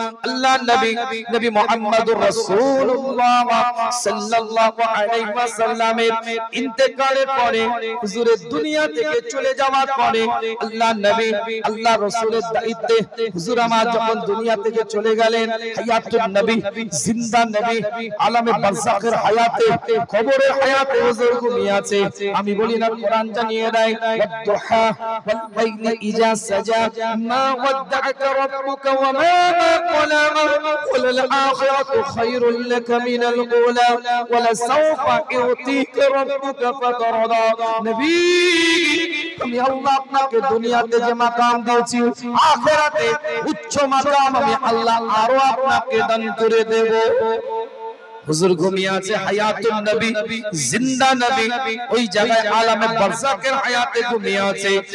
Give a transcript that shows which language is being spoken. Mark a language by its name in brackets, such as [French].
[Bangla] আল্লাহ নবী মুহাম্মদুর রাসূলুল্লাহ সাল্লাল্লাহু আলাইহি ওয়াসাল্লামের ইন্তেকালের পরে, হুজুরের দুনিয়া থেকে চলে যাওয়ার পরে, আল্লাহ রাসূলের দায়িত্বে হুজুর আমার যখন দুনিয়া থেকে চলে গেলেন, হায়াতুন নবী, জিন্দা নবী, আলামে বারযাখের হায়াতে, কবরের হায়াতে হুজুর ঘুমিয়ে আছে। আমি বলি না কোরআন জানিয়ে দেয়, [Arabic] ওয়াদ-দুহা ওয়াল-লাইলি إذا سجى ما ودعك ربك وما قلى وللآخرة خير لك من الأولى ولسوف يعطيك ربك فترضى। [Bangla] নবী আমি আল্লাহ আপনাকে দুনিয়াতে যে মাকাম দিয়েছি, আখিরাতে উচ্চ মাকাম আমি আল্লাহ আরো আপনাকে দান করে দেব। হুজুর ঘুমিয়ে আছে, হায়াতুন নবী, জিন্দা নবী, ওই জায়গায় আলামে বারযাখের হায়াতে ঘুমিয়ে আছে।